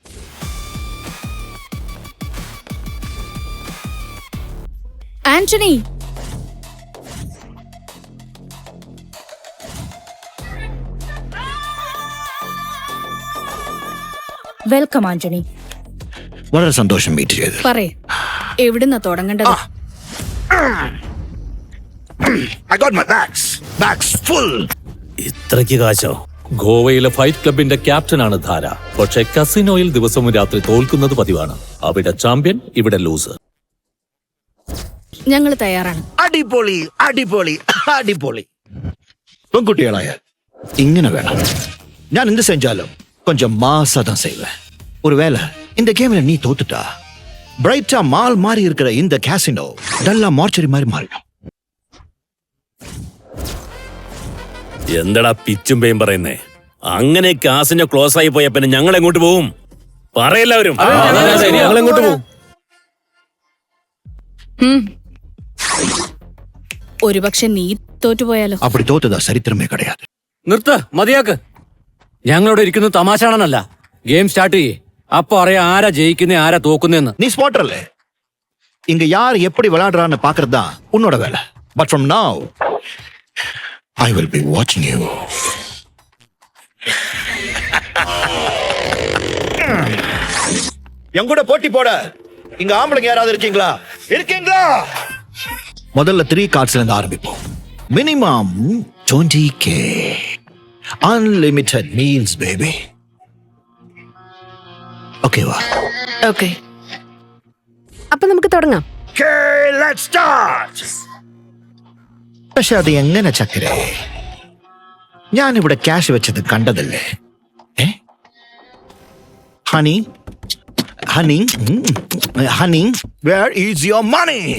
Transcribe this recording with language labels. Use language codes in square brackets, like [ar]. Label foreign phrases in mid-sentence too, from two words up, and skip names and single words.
[ml] ആന്റണി, വെൽക്കം ആന്റണി. വളരെ സന്തോഷം മീറ്റ് ചെയ്ത്. പറയേ, എവിടുന്നാ തുടങ്ങേണ്ടത്? [en] I got my bags full. [ml] ഇത്രയ്ക്ക് കാശോ? ഗോവയിലെ ഫൈറ്റ് ക്ലബിന്റെ ക്യാപ്റ്റനാണ് ധാര. പക്ഷെ കസിനോയിൽ ദിവസവും രാത്രി തോൽക്കുന്നത് പതിവാണ്. അവിടെ ചാമ്പ്യൻ, ഇവിടെ ലൂസർ. ഞങ്ങൾ തയ്യാറാണ്. അടിപൊളി അടിപൊളി അടിപൊളി. പെൺകുട്ടികളായ ഇങ്ങനെ வேணும். ഞാൻ എന്ത് [ta] செஞ்சாலும் கொஞ்சம் மாசா தான் செய்வேன். ஒருவேளை இந்த கேம்ல நீ தோத்துட்டா பிரைட்டா மால் மாறி இருக்கிற இந்த கேசினோ டல்லா மார்ச்சரி மாதிரி மாறிடும். [ml] എന്തടാ പിച്ചും പേയും പറയുന്നേ? അങ്ങനെ കാസിനോ ക്ലോസ് ആയി പോയ പിന്നെ ഞങ്ങൾ എങ്ങോട്ട് പോവും? പറയെല്ലാവരും. ഞങ്ങൾ എങ്ങോട്ട് പോകും? ഒരുപക്ഷെ നീ തോറ്റുപോയാലോ? [ta] அப்படி தோத்ததா சரித்திரமே கிடையாது. [ml] നിർത്ത്, മതിയാക്ക്. ഞങ്ങളിവിടെ ഇരിക്കുന്നത് തമാശാണെന്നല്ല. ഗെയിം സ്റ്റാർട്ട് ചെയ്യേ. അപ്പൊ അറിയാം ആരാ ജയിക്കുന്നേ ആരാ തോക്കുന്നേന്ന്. [ta] நீ ஸ்பாட்டர்ல இங்க யார் எப்படி விளையாடுறான்னு பாக்குறது தான் உன்னோட வேலை. [en] But from now I will be watching you. [ta] என் கூட போட்டி போட இங்க ஆம்பளைங்க யாராவது இருக்கீங்களா? இருக்கீங்களா? முதல்ல 3 கார்ட்ஸ்ல இருந்து ஆரம்பிப்போம். [en] மினிமம் 20K. Unlimited meals, baby. [ml] ഓക്കേവാ? ഓക്കെ, അപ്പൊ നമുക്ക് തുടങ്ങാം. പക്ഷെ അത് എങ്ങനെ ചക്കരെ? ഞാനിവിടെ ക്യാഷ് വെച്ചത് കണ്ടതല്ലേ? [en] Honey honey honey, where is your money?